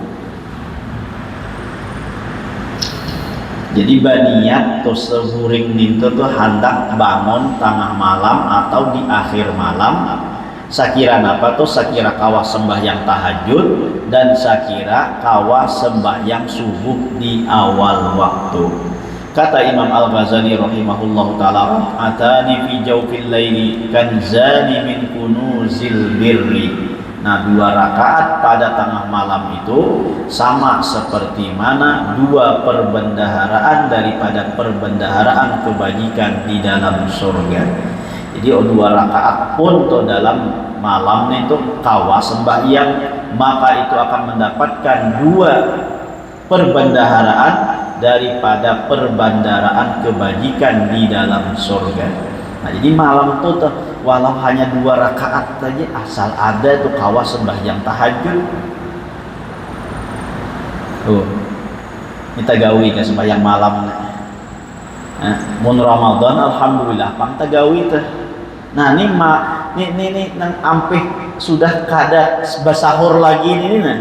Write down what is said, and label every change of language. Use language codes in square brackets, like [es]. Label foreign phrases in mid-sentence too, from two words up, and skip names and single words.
[bjn] Jadi berniat tuh seburing itu tuh hendak bangun tengah malam atau di akhir malam. Sakira apa tuh? Sakira kawa sembahyang tahajud dan sakira kawa sembahyang subuh di awal waktu. Kata Imam Al-Ghazali [ar] رحمه الله تعالى, ركعتان في جوف الليل كنزان من كنوز البر. [bjn] Nah, 2 rakaat pada tengah malam itu sama seperti mana 2 perbendaharaan daripada perbendaharaan kebajikan di dalam surga. Jadi 2 rakaat pun tuh dalam malam itu kawa sembahyang, maka itu akan mendapatkan 2 perbendaharaan daripada perbendaharaan kebajikan di dalam surga. Nah, jadi malam itu tuh walau hanya 2 rakaat saja asal ada tuh kawa sembahyang tahajud. Kita gawi ke sembahyang malam. Mun Ramadan alhamdulillah pang tagawi teh. Nah, ini nang ampih sudah kada basahur lagi ini nah.